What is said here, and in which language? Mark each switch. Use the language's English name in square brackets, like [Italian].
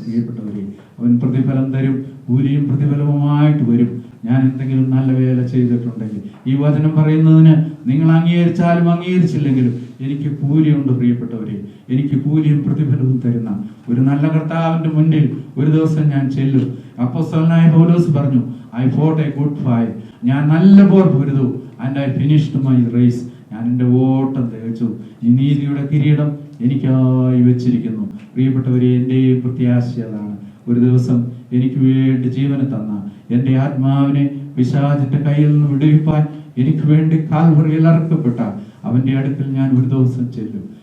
[Malayalam] പ്രിയപ്പെട്ടവരെ, അവൻ പ്രതിഫലം തരും, കൂലിയും പ്രതിഫലവുമായിട്ട് വരും. ഞാൻ എന്തെങ്കിലും നല്ല വേല ചെയ്തിട്ടുണ്ടെങ്കിൽ, ഈ വചനം പറയുന്നതിന് നിങ്ങൾ അംഗീകരിച്ചാലും അംഗീകരിച്ചില്ലെങ്കിലും എനിക്ക് കൂലിയുണ്ട് പ്രിയപ്പെട്ടവരെ. എനിക്ക് കൂലിയും പ്രതിഫലവും തരുന്ന ഒരു നല്ല കർത്താവിന്റെ മുന്നിൽ ഒരു ദിവസം ഞാൻ ചെല്ലും. അപ്പോസ്തലനായ പൗലോസ് പറഞ്ഞു, [English] I fought a good fight. [Malayalam] ഞാൻ നല്ല പോർ പൊരുതു, [English] and I finished my race. [Malayalam] ഞാൻ എൻ്റെ ഓട്ടം തികച്ചു. ഈ നീതിയുടെ കിരീടം എനിക്കായി വെച്ചിരിക്കുന്നു. പ്രിയപ്പെട്ടവരെ, എൻ്റെയും പ്രത്യാശ അതാണ്. ഒരു ദിവസം എനിക്ക് വേണ്ടി ജീവനെ തന്ന എൻ്റെ ആത്മാവിനെ പിശാചിന്റെ കയ്യിൽ നിന്ന് വിടുവിപ്പാൻ എനിക്ക് വേണ്ടി കാൽവറിയിൽ അറക്കപ്പെട്ട അവന്റെ അടുക്കൽ ഞാൻ ഒരു ദിവസം ചെല്ലും.